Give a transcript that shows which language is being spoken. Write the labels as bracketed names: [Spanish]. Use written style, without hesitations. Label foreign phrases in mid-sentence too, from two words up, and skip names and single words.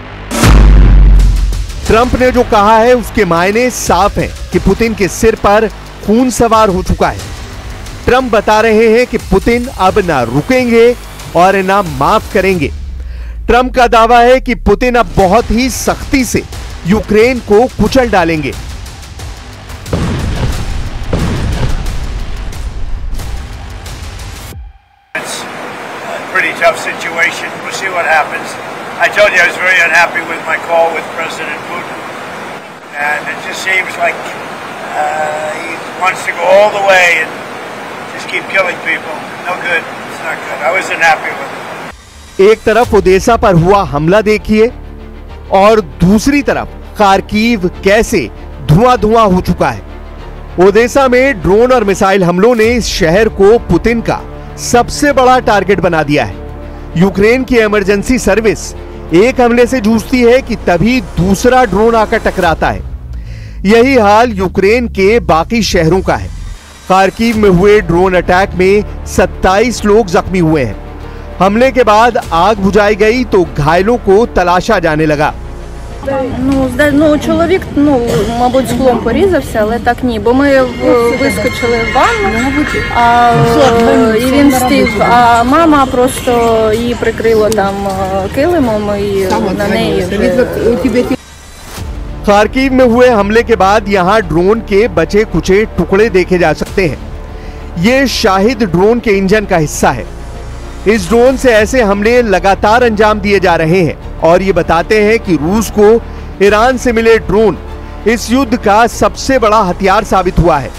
[Hindi] ट्रंप ने जो कहा है उसके मायने साफ हैं कि पुतिन के सिर पर खून सवार हो चुका है। ट्रंप बता रहे हैं कि पुतिन अब ना रुकेंगे और ना माफ करेंगे। ट्रंप का दावा है कि पुतिन अब बहुत ही सख्ती से यूक्रेन को कुचल डालेंगे। [English] Pretty tough situation. We'll see what happens. I told you I was very unhappy with my call with President Putin, and it just seems like he wants to go all the way and just keep killing people. No good. It's not good. I was unhappy with it. [Hindi] एक तरफ ओडेसा पर हुआ हमला देखिए और दूसरी तरफ खार्किव कैसे धुआं हो चुका है। ओडेसा में ड्रोन और मिसाइल हमलों ने इस शहर को पुतिन का सबसे बड़ा टारगेट बना दिया है। यूक्रेन की [English] emergency service [Hindi] एक हमले से जूझती है कि तभी दूसरा ड्रोन आकर टकराता है। यही हाल यूक्रेन के बाकी शहरों का है। खार्किव में हुए [English] drone attack [Hindi] में 27 लोग जख्मी हुए हैं। हमले के बाद आग बुझाई गई तो घायलों को तलाशा जाने लगा। [Ukrainian] Чоловік, мабуть, склом порізався, але так ні, бо ми вискочили в ванну, і він встиг, а мама просто її прикрила там килимом і на неї вже... [Hindi] खार्किव में हुए हमले के बाद यहां ड्रोन के बचे कुचे टुकड़े देखे जा सकते हैं। ये शाहिद ड्रोन के इंजन का हिस्सा है। इस ड्रोन से ऐसे हमले लगातार अंजाम दिए जा रहे हैं और ये बताते हैं कि रूस को ईरान से मिले ड्रोन इस युद्ध का सबसे बड़ा हथियार साबित हुआ है।